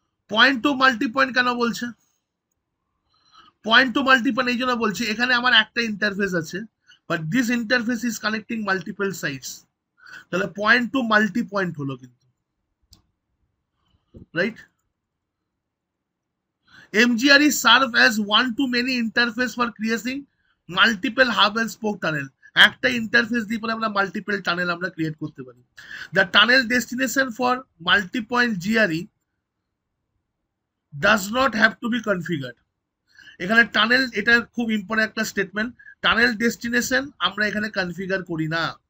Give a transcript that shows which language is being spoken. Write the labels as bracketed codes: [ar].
[bn] Point two multi point কেন বলছে? Point two multi point এই জন্য বলছি, এখানে আমার একটা ইন্টারফেস আছে, [en] but this interface is connecting multiple sites, [bn] তাহলে পয়েন্ট টু মাল্টি পয়েন্ট হলো কিন্তু, right? [en] MGRE serve as one to many interface for creating multiple hub and spoke tunnel. [bn] একটা ইন্টারফেস দিয়ে পরে আমরা মাল্টিপল টানেল আমরা ক্রিয়েট করতে পারি। [en] The tunnel destination for multi point GRE does not have to be configured. [bn] এখানে tunnel, এটা খুব ইম্পর্টেন্ট একটা স্টেটমেন্ট, টানেল ডেস্টিনেশন আমরা এখানে কনফিগার করি না।